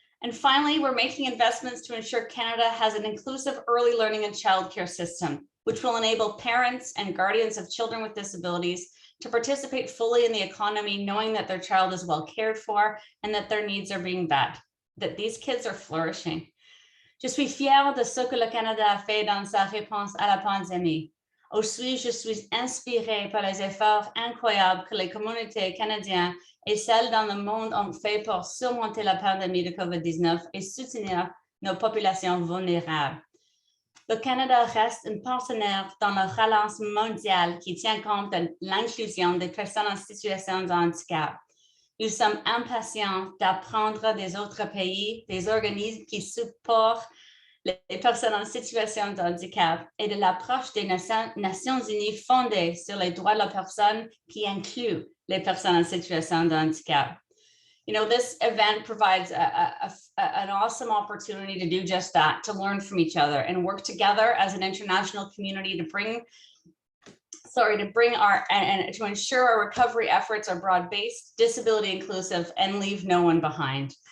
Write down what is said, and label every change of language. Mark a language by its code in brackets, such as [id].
[en] And finally, we're making investments to ensure Canada has an inclusive early learning and childcare system, which will enable parents and guardians of children with disabilities to participate fully in the economy, knowing that their child is well cared for and that their needs are being met, that these kids are flourishing. [fr] Je suis fière de ce que le Canada a fait dans sa réponse à la pandémie. Aussi, je suis inspirée par les efforts incroyables que les communautés canadiennes et celles dans le monde ont fait pour surmonter la pandémie de COVID-19 et soutenir nos populations vulnérables. Le Canada reste un partenaire dans la relance mondiale qui tient compte de l'inclusion des personnes en situation de handicap. Nous sommes impatients d'apprendre des autres pays, des organismes qui supportent les personnes en situation de handicap et de l'approche des Nations Unies fondée sur les droits de la personne qui inclut les personnes en situation de handicap. [en] You know, this event provides an awesome opportunity to do just that, to learn from each other and work together as an international community to to ensure our recovery efforts are broad-based, disability inclusive, and leave no one behind.